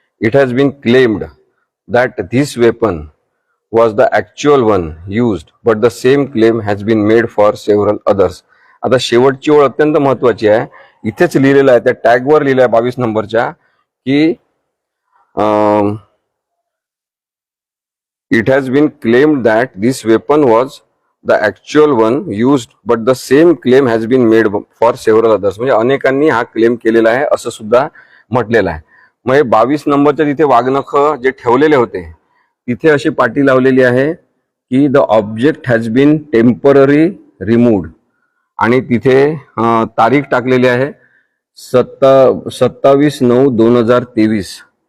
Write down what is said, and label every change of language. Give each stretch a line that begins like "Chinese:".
English: It has been claimed that this weapon was the actual one used, but the same claim has been made for several others.
Marathi: आता शेवटची ओळ अत्यंत महत्वाची आहे. इथेच लिहिलेलं आहे, त्या टॅगवर लिहिलं आहे 22 नंबरच्या की
English: It has been claimed that this weapon was the actual one used, but the same claim has been made for several others.
Marathi: म्हणजे अनेकांनी हा क्लेम केलेला आहे असं सुद्धा म्हटलेलं आहे. मग हे 22 नंबरच्या तिथे वाघनख जे ठेवलेले होते तिथे अशी पाटी लावलेली आहे की
English: the object has been temporary removed
Marathi: आणि तिथे तारीख टाकलेली आहे 27/9/2023.